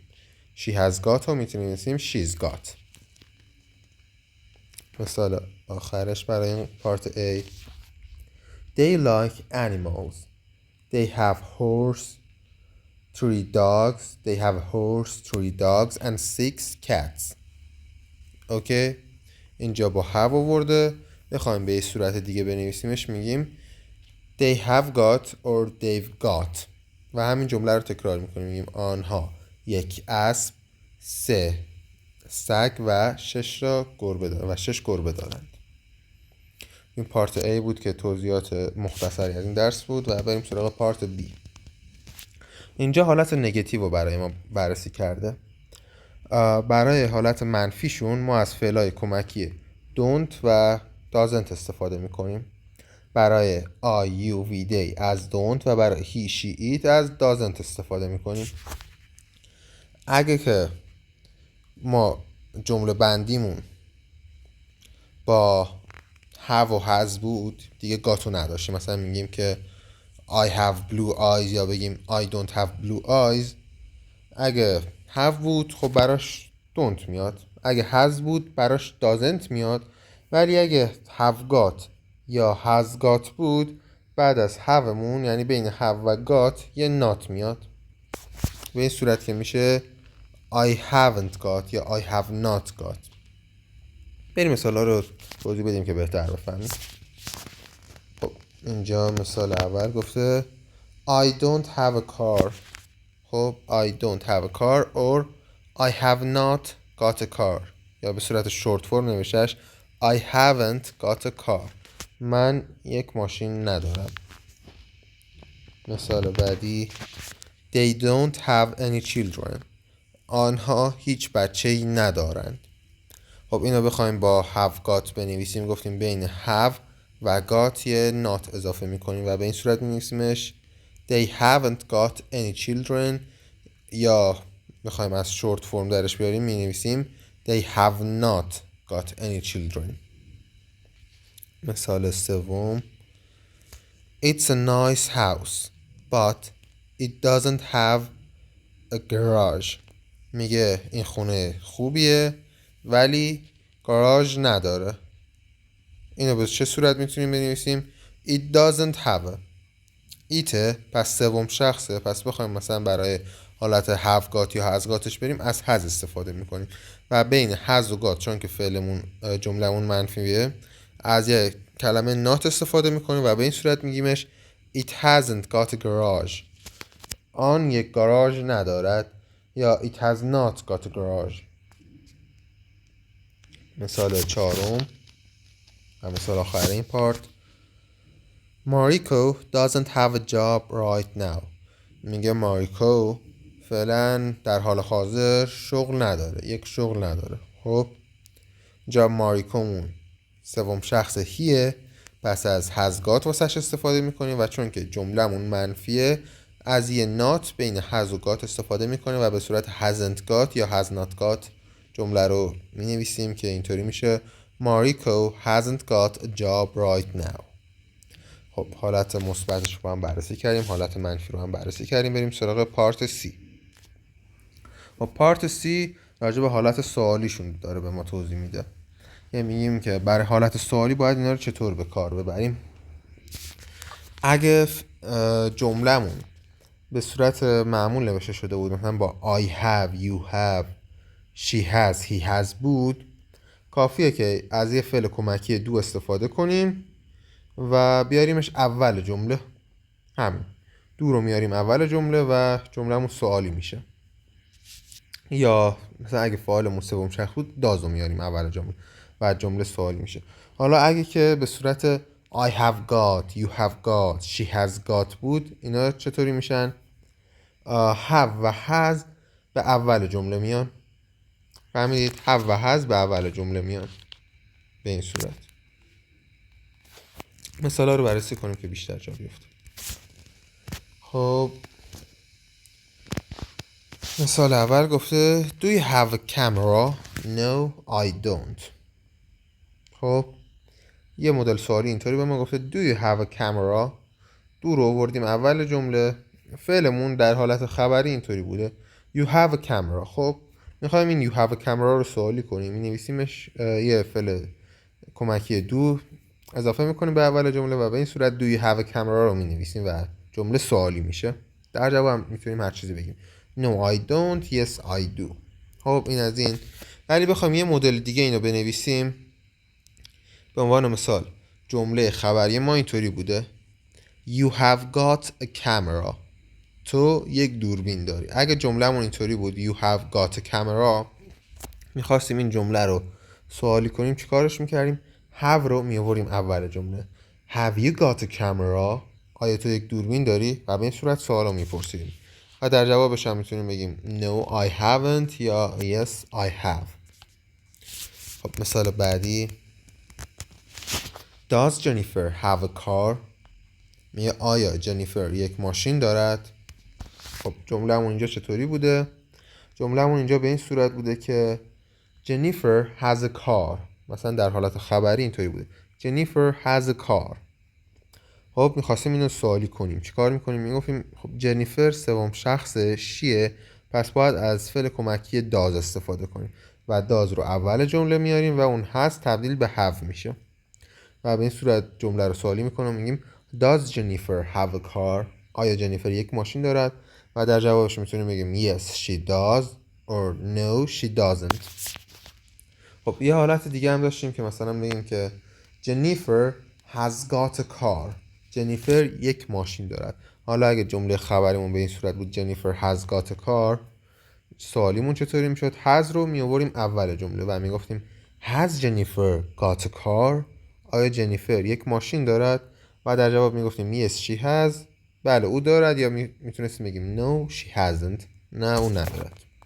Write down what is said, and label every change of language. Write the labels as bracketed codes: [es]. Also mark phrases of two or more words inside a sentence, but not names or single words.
[en] She has got [fa] رو میتونیم بنویسیم [en] She's got. [fa] مثال آخرش برای این پارت A [en] They like animals. They have three dogs and 6 cats. [fa] اوکی؟ اینجا با have آورده. بخوایم به این صورت دیگه بنویسیمش میگیم [en] They have got or they've got [fa] و همین جمله رو تکرار میکنیم. میگیم آنها 1 اسب، 3 سگ و 6 گربه دارند. این پارت A بود که توضیحات مختصری از این درس بود و بریم سراغ پارت B. اینجا حالت نگاتیو رو برای ما بررسی کرده. برای حالت منفیشون ما از فعلای کمکی don't و doesn't استفاده میکنیم. برای [en] I, you, we, they [fa] از don't و برای [en] he, she, it [fa] از doesn't استفاده میکنیم. اگه که ما جمله بندیمون با have و has بود دیگه گاتو نداشتیم. مثلا میگیم که [en] I have blue eyes [fa] یا بگیم [en] I don't have blue eyes. [fa] اگه have بود خب براش don't میاد، اگه has بود براش doesn't میاد، ولی اگه [en] have got [fa] یا [en] has got [fa] بود بعد از haveمون یعنی بین have و got یه not میاد. به این صورت که میشه [en] I haven't got [fa] یا [en] I have not got. [fa] بریم مثالا رو توضیح بدیم که بهتر بفهمیم. خب اینجا مثال اول گفته [en] I don't have a car. خب I don't have a car or I have not got a car. [fa] یا به صورت [en] short form [fa] نوشتهش [en] I haven't got a car. [fa] من یک ماشین ندارم. مثال بعدی [en] They don't have any children. [fa] آنها هیچ بچه‌ای ندارند. خب اینو بخوایم با [en] have got [fa] بنویسیم گفتیم بین have و got یه not اضافه میکنیم و به این صورت می‌نویسیمش [en] They haven't got any children. [fa] یا بخوایم از [en] short form [fa] درش بیاریم می‌نویسیم [en] They have not got any children. [fa] مثال سوم [en] It's a nice house but it doesn't have a garage. [fa] میگه این خونه خوبیه ولی گاراژ نداره. اینو به چه صورت میتونیم بنویسیم؟ [en] It doesn't have a. [fa] ایته پس سوم شخصه، پس بخوایم مثلا برای حالت [en] have got [fa] یا [en] has got [fa] ش بریم از has استفاده میکنیم و بین has و got چون که فعلمون جملمون منفیه از یه کلمه not استفاده میکنیم و به این صورت میگیمش [en] It hasn't got a garage. [fa] آن یک گاراژ ندارد [en] یا It has not got a garage. [fa] مثال چهارم و مثال آخر این پارت [en] Mariko doesn't have a job right now. [fa] میگه ماریکو فعلا در حال حاضر شغل نداره، یک شغل نداره. خب جا ماریکومون سوم شخص هیه پس از [en] has got [fa] واسش استفاده میکنیم و چون که جملهمون منفیه از یه not بین has و got استفاده میکنیم و به صورت [en] hasn't got [fa] یا [en] has not got [fa] جمله رو مینویسیم که اینطوری میشه [en] Mariko hasn't got a job right now. [fa] خب حالت مثبتش رو هم بررسی کردیم، حالت منفی رو هم بررسی کردیم. بریم سراغ پارت C. و پارت C راجع به حالت سوالیشون داره به ما توضیح میده. یعنی میگیم که برای حالت سوالی باید اینا رو چطور به کار ببریم. اگه جمله‌مون به صورت معمول نوشته شده بود مثلا با [en] I have, you have, she has, he has [fa] بود کافیه که از یه فعل کمکی do استفاده کنیم و بیاریمش اول جمله. همین دو رو میاریم اول جمله و جمله‌مون سوالی میشه. یا مثلا اگه فعالمون سوم شخص بود دازو میاریم اول جمله و جمله سوالی میشه. حالا اگه که به صورت [en] I have got, you have got, she has got [fa] بود اینا چطوری میشن؟ have و has به اول جمله میان. فهمیدید؟ have و has به اول جمله میان به این صورت. مثالا رو بررسی کنیم که بیشتر جا بیفته. خب مثال اول گفته [en] Do you have a camera? No, I don't. [fa] خب یه مدل سوالی اینطوری به ما گفته [en] Do you have a camera? [fa] دو رو آوردیم اول جمله، فعلمون در حالت خبری اینطوری بوده [en] You have a camera. [fa] خب میخوایم این [en] You have a camera [fa] رو سوالی کنیم، می نویسیمش یه فعل کمکی دو اضافه میکنیم به اول جمله و به این صورت [en] Do you have a camera [fa] رو می نویسیم و جمله سوالی میشه. در جواب میتونیم هر چیزی بگیم [en] No I don't, yes I do. [fa] خب این از این. ولی بخوایم یه مدل دیگه اینو بنویسیم به عنوان مثال جمله خبری ما اینطوری بوده [en] You have got a camera. [fa] تو یک دوربین داری. اگه جمله‌مون اینطوری بود [en] You have got a camera [fa] میخواستیم این جمله رو سوالی کنیم چیکارش میکردیم؟ have رو میآوریم اول جمله [en] Have you got a camera؟ [fa] آیا تو یک دوربین داری؟ و به این صورت سوال رو میپرسیدیم و در جوابش هم میتونیم بگیم [en] No I haven't [fa] یا [en] Yes I have. [fa] خب مثال بعدی [en] Does Jennifer have a car؟ [fa] میگه آیا جنیفر یک ماشین دارد؟ خب جمله‌مون اینجا چطوری بوده؟ جمله‌مون اینجا به این صورت بوده که [en] Jennifer has a car. [fa] مثلا در حالت خبری اینطوری بوده [en] Jennifer has a car. [fa] خب میخواستیم اینو سوالی کنیم چیکار میکنیم؟ میگفتیم خب جنیفر سوم شخص شیه پس باید از فعل کمکی داز استفاده کنیم و داز رو اول جمله میاریم و اون هست تبدیل به have میشه و به این صورت جمله رو سوالی میکنم میگیم [en] Does Jennifer have a car؟ [fa] آیا جنیفر یک ماشین دارد؟ و در جوابش میتونیم بگیم [en] Yes she does or No she doesn't. [fa] خب یه حالت دیگه هم داشتیم که مثلا بگیم که [en] Jennifer has got a car. [fa] جنیفر یک ماشین دارد. حالا اگه جمله خبریمون به این صورت بود جنیفر [en] has got a car، [fa] سوالیمون چطوری میشد؟ has رو میآوریم اول جمله و میگفتیم [en] has Jennifer got a car؟ [fa] آیا جنیفر یک ماشین دارد؟ و در جواب میگفتیم [en] yes she has، [fa] بله او دارد، یا میتونستیم بگیم [en] no she hasn't، [fa] نه او ندارد.